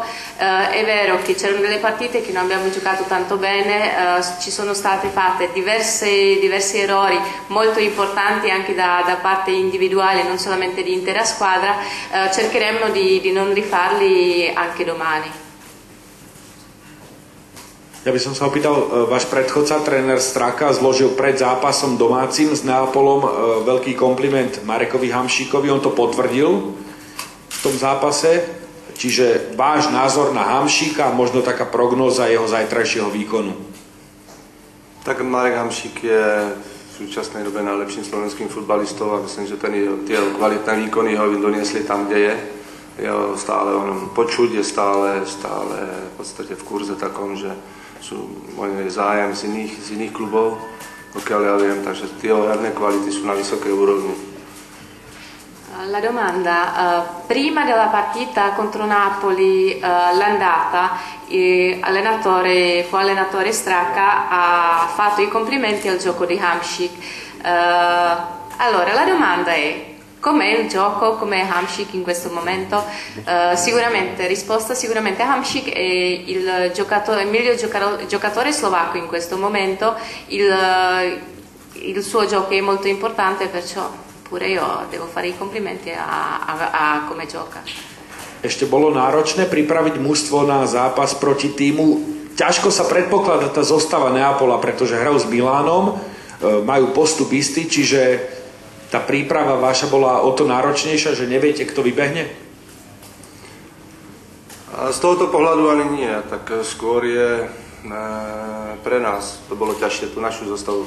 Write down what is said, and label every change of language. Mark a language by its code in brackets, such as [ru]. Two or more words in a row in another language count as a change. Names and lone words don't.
[it] È vero che c'erano delle partite che non abbiamo giocato tanto bene, ci sono state fatte diversi errori molto importanti anche da parte individuale, non solamente di intera squadra. Cercheremo di non rifarli anche domani. [sk] Ja by som sa opýtal, váš predchodca, tréner Straka, zložil pred zápasom domácim s Neapolom veľký kompliment Marekovi Hamšíkovi, on to potvrdil v tom zápase, čiže váš názor na Hamšíka a možno taká prognóza jeho zajtrajšieho výkonu. Tak Marek Hamšík je v súčasnej dobe najlepším slovenským futbalistou a myslím, že tie kvalitné výkony ho doniesli tam, kde je. Je stále počuť, je stále v podstate v kurze takom, že sú môj zájem z iných klubov, pokiaľ ja viem, takže tie herné kvality sú na vysokej úrovni. [it] La domanda, prima della partita contro Napoli, l'andata, fu allenatore Straka, ha fatto i complimenti al gioco di Hamšík. Allora, la domanda è: com'è il gioco, com'è Hamšík in questo momento? Sicuramente Hamšík è il miglior giocatore slovacco in questo momento, il suo gioco è molto importante, perciò pure io devo fare i complimenti a come gioca. [sk] Ešte bolo náročné pripraviť mužstvo na zápas proti týmu. Ťažko sa predpokladá tá zostava Neapola, pretože hrajú s Milánom, majú postup istý, čiže tá príprava vaša bola o to náročnejšia, že neviete, kto vybehne? A z tohoto pohľadu ani nie, tak skôr je pre nás to bolo ťažšie, tú našu zostavu.